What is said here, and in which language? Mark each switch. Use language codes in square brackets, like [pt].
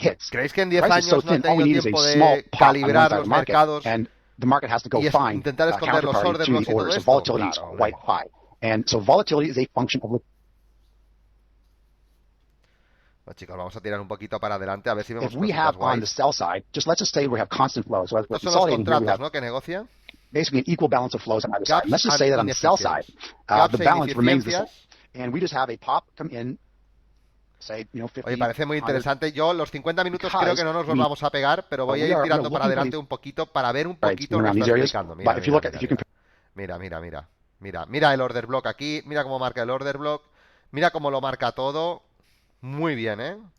[es] ¿Creéis que en 10 años no han tenido tiempo de calibrar los mercados y intentar esconder los order blocks y todo esto? Claro. Bueno, chicos, vamos a tirar un poquito para adelante a ver si vemos cositas guays. Estos son los contratos, ¿no?, que negocia. [en] Basically an equal balance of flows on either side. Gaps Let's just say that on the sell side, the balance remains the same. And we just have a pop come in, say, 50. [es] Oye, parece muy interesante. Yo los 50 minutos creo que no nos los vamos a pegar, pero voy a ir tirando para adelante un poquito para ver un poquito lo que está explicando. Mira el order block aquí, mira cómo marca el order block, mira cómo lo marca todo. Muy bien, ¿eh?